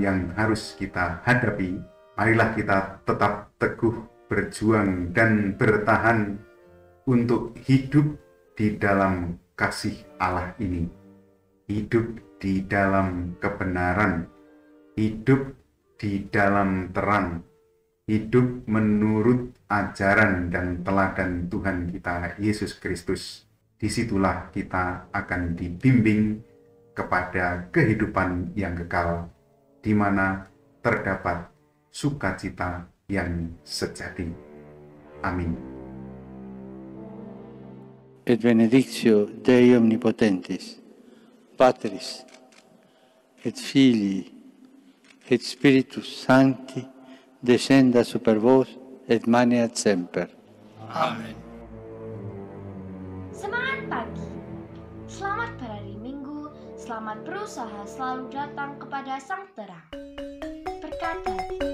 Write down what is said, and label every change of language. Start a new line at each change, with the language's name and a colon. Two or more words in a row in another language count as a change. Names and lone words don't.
Indonesian: yang harus kita hadapi, marilah kita tetap teguh berjuang dan bertahan untuk hidup di dalam kasih Allah ini, hidup di dalam kebenaran, hidup di dalam terang, hidup menurut ajaran dan teladan Tuhan kita Yesus Kristus. Disitulah kita akan dibimbing kepada kehidupan yang kekal, di mana terdapat sukacita yang sejati. Amin.
Latin: Et benedictio Dei omnipotentis, Patris, et Filii, et Spiritus Sancti, descenda super vos et maneat semper. Amen.
Indonesian: Semangat pagi. Selamat berhari Minggu, selamat berusaha selalu datang kepada Sang Terang. Berkat hati